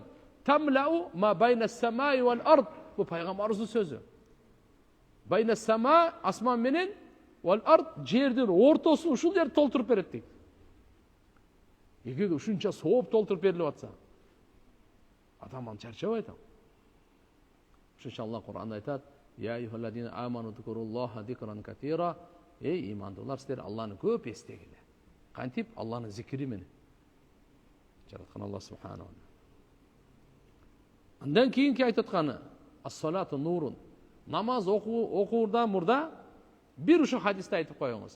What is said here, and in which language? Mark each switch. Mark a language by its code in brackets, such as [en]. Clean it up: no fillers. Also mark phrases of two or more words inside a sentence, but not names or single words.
[ar] تملأ ما بين السماء والأرض. Бу пайгамбарыбыздын сөзү. بين السماء, [ky] асман менен, [ar] والأرض, [ky] жердин ортосун ушул жерди толтуруп берет дейт. Эгерде ушунча сооп толтуруп берилип атса, адам аны чарчабайт. Ошон Алла Кур'анда айтат: [ar] "يا أيها الذين آمنوا اذكروا الله ذكرا كثيرا". [ky] Эй имандуулар, силер Алланы көп эстегиле. Кантип? Алланын зикри менен. Жараткан [ar] الله سبحانه. [ky] Андан кийинки айтып атканы [ar] الصلاة نور. [ky] Намаз окуурдан мурда бир ушу хадисте айтып коюңуз.